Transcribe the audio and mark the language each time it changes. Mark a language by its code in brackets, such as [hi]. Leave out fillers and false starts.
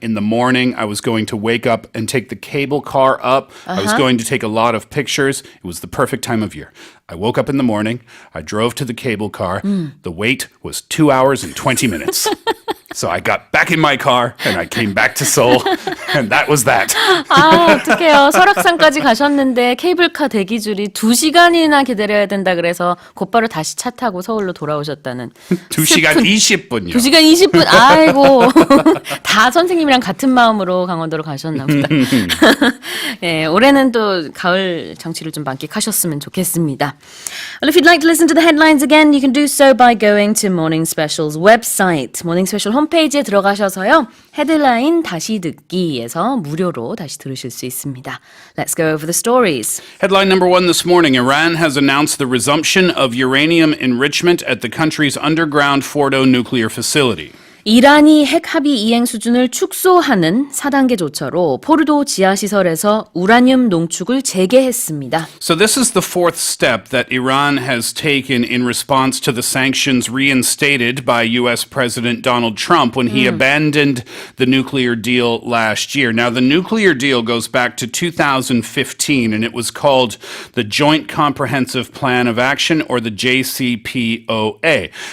[en] In the morning, I was going to wake up and take the cable car up. I was going to take a lot of pictures. It was the perfect time of year. I woke up in the morning. I drove to the cable car. The wait was 2 hours and 20 minutes. So I got back in my car and I came back to Seoul, and that was that. [ko] 아, 어떡해요. 설악산까지 가셨는데 케이블카 대기줄이 2시간이나 기다려야 된다 그래서 곧바로 다시 차 타고 서울로 돌아오셨다는 2시간 20분요. 2시간 20분. 아이고. 다 선생님이랑 같은 마음으로 강원도로 가셨나 보다. 예, 올해는 또 가을 정치를 좀 만끽하셨으면 좋겠습니다. [en] Well, if you'd like to listen to the headlines again, you can do so by going to Morning Special's website. [ko] Morning Special 홈페이지에 들어가셔서요. 헤드라인 다시 듣기에서 무료로 다시 들으실 수 있습니다. [en] Let's go over the stories. Headline number one this morning. Iran has announced the resumption of uranium enrichment at the country's underground Fordo nuclear facility. [ko] 이란이 핵 합의 이행 수준을 축소하는 4단계 조처로 포르도 지하시설에서 우라늄 농축을 재개했습니다. [en] So this is the fourth step that Iran has taken in response to the sanctions reinstated by U.S. President Donald Trump when he abandoned the nuclear deal last year. Now, the nuclear deal goes back to 2015, and it was called the Joint Comprehensive Plan of Action, or the JCPOA.